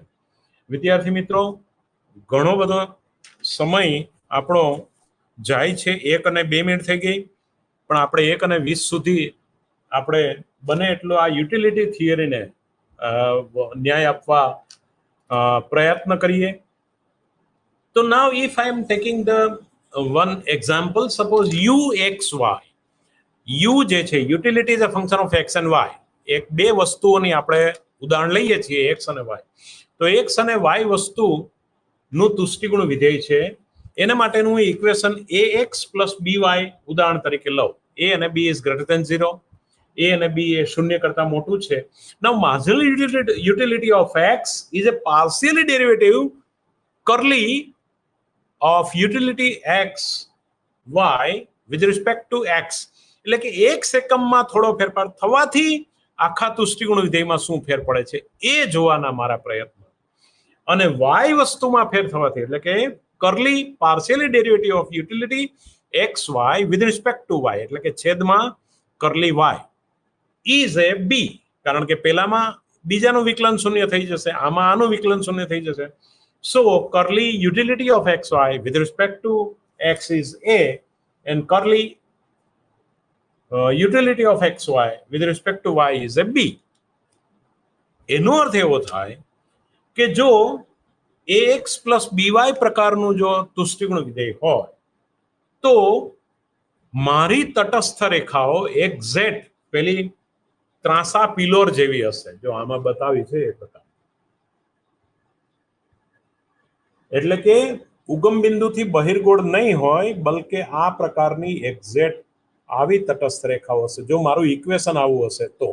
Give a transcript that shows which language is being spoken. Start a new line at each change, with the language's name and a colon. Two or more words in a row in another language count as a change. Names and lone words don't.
Gujarati: વિદ્યાર્થી મિત્રો, ઘણો બધો સમય આપણો જાય છે, 1 અને 2 મિનિટ થઈ ગઈ, પણ આપણે 1 અને 20 સુધી આપણે બને એટલો આ યુટિલિટી થિયરીને ન્યાય આપવા પ્રયત્ન કરીએ.
English: So now if I am taking the one example, suppose u x y,
Gujarati: u જે છે
English: utility is a function of x and y,
Gujarati: એક બે વસ્તુઓની આપણે ઉદાહરણ લઈએ છીએ x અને y, તો x અને y વસ્તુનું તુષ્ટિગુણ વિધેય છે, એના માટેનું ઇક્વેશન
English: ax plus by
Gujarati: ઉદાહરણ તરીકે લઉં. a અને b
English: is greater than 0,
Gujarati: a અને b એ શૂન્ય કરતા મોટું છે.
English: Now marginal utility of x is a partially derivative curly of utility x y with respect to x, એટલે
Gujarati: કે એક એકમમાં થોડો ફેરફાર થવાથી આખા તુષ્ટિગુણ વિધેયમાં શું ફેર પડે છે એ જોવાના મારા પ્રયત્ન, અને y વસ્તુમાં ફેર થવાથી, એટલે કે
English: curly partially derivative of utility x y with respect to y,
Gujarati: એટલે કે છેદમાં કર્લી
English: y is a b,
Gujarati: કારણ કે પેલામાં બીજાનું વિકલન શૂન્ય થઈ જશે, આમાં આનું વિકલન શૂન્ય થઈ જશે.
English: So curly utility of xy with respect to x is a, and curly utility of xy with respect to y is a b.
Gujarati: એનો અર્થ એવો થાય કે જો
English: ax plus by
Gujarati: પ્રકારનું જો તુષ્ટિગુણ વિધેય હોય તો મારી તટસ્થ રેખાઓ એક્ઝેક્ટ પેલી ત્રાંસા પિલોર જેવી હશે, જો આમાં બતાવી છે એ પ્રકાર, એટલે કે ઉગમ બિંદુથી બહિર્ગોળ નહીં હોય, બલકે આ પ્રકારની એક્ઝેક્ટ આવી તટસ્થ રેખાઓ હશે જો મારું ઇક્વેશન આવું હશે તો.